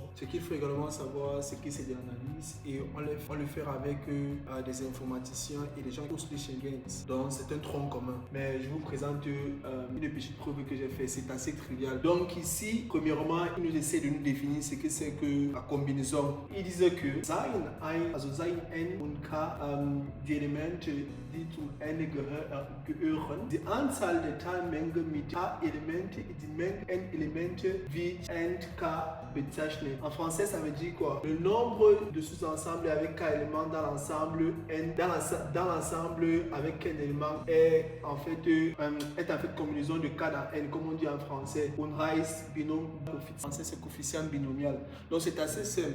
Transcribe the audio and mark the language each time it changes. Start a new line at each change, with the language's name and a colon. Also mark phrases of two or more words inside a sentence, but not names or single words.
French: Ce qu'il faut également savoir, c'est que c'est de l'analyse et on le fait avec des informaticiens et des gens qui posent les Schengen. Donc c'est un tronc commun. Mais je vous présente une petite preuve que j'ai fait. C'est assez trivial. Donc ici, premièrement, il nous essaie de nous définir ce que c'est que la combinaison. Il disait que
German: sein N und K, die Elemente, die zum N gehören, die Anzahl der Teilmenge mit K-Elemente et die Menge N-Elemente wird N K bezeichnet.
French: En français, ça veut dire quoi? Le nombre de sous-ensembles avec K éléments dans l'ensemble N, dans l'ensemble avec N éléments est en fait combinaison de K dans N, comme on dit en français. Binom, en français c'est coefficient binomial. Donc c'est assez simple.